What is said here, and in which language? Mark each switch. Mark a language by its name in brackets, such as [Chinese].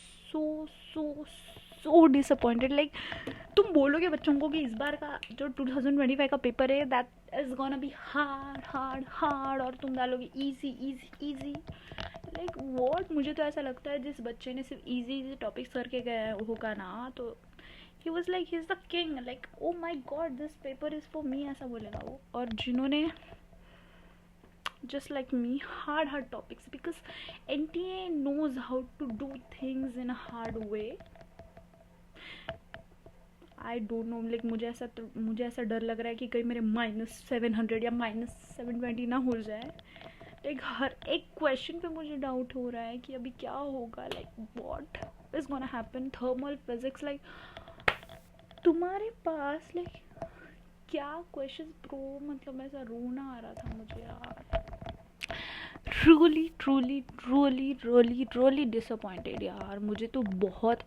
[English] So so so disappointed. Like [Hindi] तुम बोलोगे बच्चों को कि इस बार का जो 2025 का पेपर है [English] that is gonna be hard hard hard, [Hindi] और तुम डालोगे [English] Easy easy easy, like what. [Hindi] मुझे तो ऐसा लगता है जिस बच्चे ने सिर्फ इजी इजी टॉपिक्स करके गया होगा ना, तो [English] he was like he is the king, like oh my God this paper is for me, [Hindi] ऐसा बोलेगा वो। और जिन्होंने [English] just like me hard topics, because NTA knows how to do things in a hard way. I don't know, [Hindi] like मुझे ऐसा डर लग रहा है कि कहीं मेरे -700 या -720 ना हो जाए। लाइक हर एक क्वेश्चन पे मुझे डाउट हो रहा है कि अभी क्या होगा, [English] Like what is gonna happen. [Hindi] Thermal physics, like तुम्हारे पास लाइक क्या क्वेश्चन प्रो, मतलब ऐसा रोना आ रहा था मुझे यार, [English] truly disappointed [Hindi] यार मुझे तो बहुत।